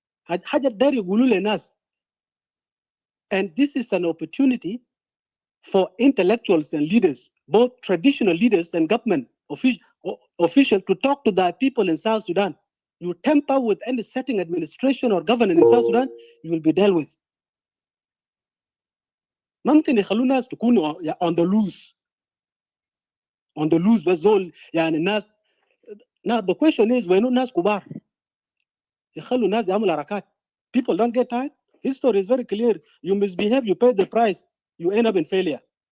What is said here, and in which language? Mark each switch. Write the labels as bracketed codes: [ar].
[en] And this is an opportunity for intellectuals and leaders, both traditional leaders and government officials, to talk to the people in South Sudan. You tamper with any setting administration or government in South Sudan, you will be dealt with. [ar] ممكن يخلوا الناس تكون [en] on the loose. On the loose [ar] بس زول يعني الناس. [en] Now the question is, [ar] وينو الناس كبار؟ يخلوا الناس يعملوا حركات. [en] People don't get tired. History is very clear. You misbehave, you pay the price, you end up in failure.